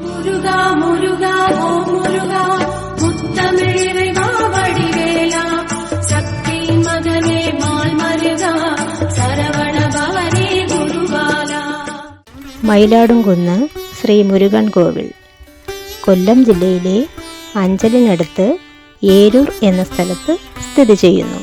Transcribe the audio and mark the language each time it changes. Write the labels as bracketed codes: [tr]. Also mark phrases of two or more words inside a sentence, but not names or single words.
[ta] முருகா முருகா ஓ முருகா முத்தமிழிறைவா வடிவேலா சக்தி மகனே மால் மருகா சரவண பவனே ഗുരുവാലാ. [ml] മയിലാടുംകുന്ന് ശ്രീ മുരുകൻ കോവിൽ കൊല്ലം ജില്ലയിലെ അഞ്ചലിനടുത്ത് ഏരൂർ എന്ന സ്ഥലത്ത് സ്ഥിതി ചെയ്യുന്നു.